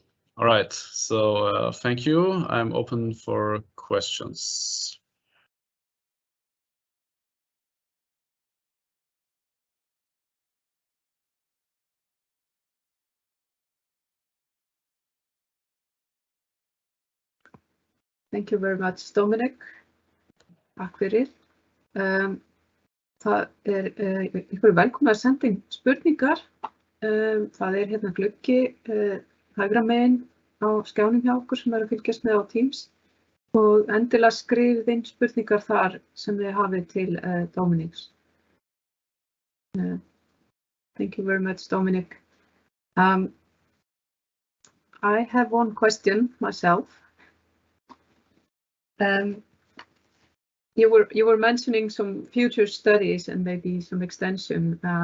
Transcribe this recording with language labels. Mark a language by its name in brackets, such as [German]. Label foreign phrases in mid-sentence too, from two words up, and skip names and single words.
[English] All right, so thank you. I'm open for questions. Thank you very much, Dominik. [Icelandic] Takk fyrir. Það ykkur velkomin að senda inn spurningar. Það hérna gluggi hægra megin á skjánum hjá okkur sem að fylgjast með á Teams, og endilega skrifið inn spurningar þar sem þið hafið til Dominiks. [English] Thank you very much, Dominik. I have one question myself. You were mentioning some future studies and maybe some extension.